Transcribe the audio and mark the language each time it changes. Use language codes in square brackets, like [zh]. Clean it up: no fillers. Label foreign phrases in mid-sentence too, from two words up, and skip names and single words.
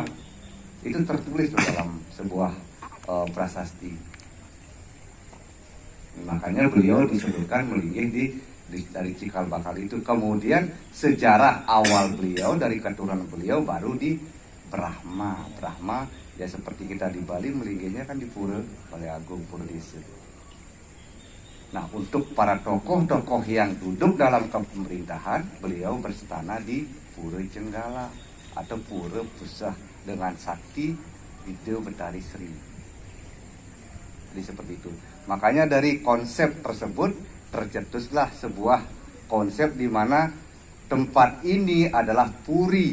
[id] Itu tertulis dalam sebuah prasasti. Makanya beliau disebutkan melinggih dari cikal bakal itu. Kemudian sejarah awal beliau dari keturunan beliau baru di Brahma. Brahma ya seperti kita di Bali melinggihnya kan di Pura Balai Agung, Pura Desa. Nah, untuk para tokoh-tokoh yang duduk dalam pemerintahan, beliau berstana di Pura Jenggala atau Pura Pusah dengan sakti Widya Betari Sri. Jadi seperti itu. Makanya dari konsep tersebut tercetuslah sebuah konsep di mana tempat ini adalah puri.